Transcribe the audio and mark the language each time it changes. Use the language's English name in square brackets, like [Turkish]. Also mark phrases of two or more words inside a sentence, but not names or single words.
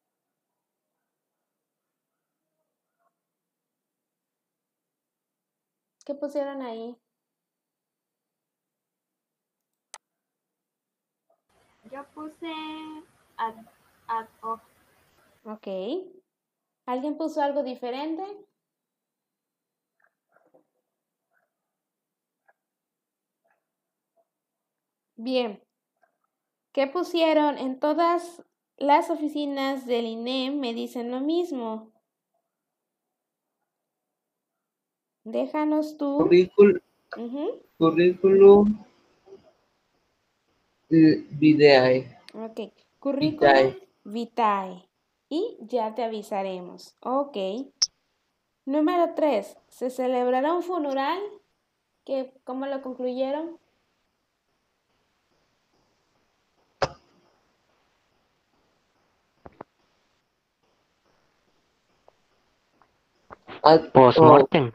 [Spanish] ¿Qué pusieron ahí? Yo puse [Latin] ad hoc. [Spanish] Ok. ¿Alguien puso algo diferente? Bien. ¿Qué pusieron? En todas las oficinas del INEM me dicen lo mismo. Déjanos tú. [Latin] Currículum vitae. Ok. Currículum vitae. [Spanish] Y ya te avisaremos. Ok. Número 3. ¿Se celebrará un funeral? ¿Cómo lo concluyeron? Postmortem.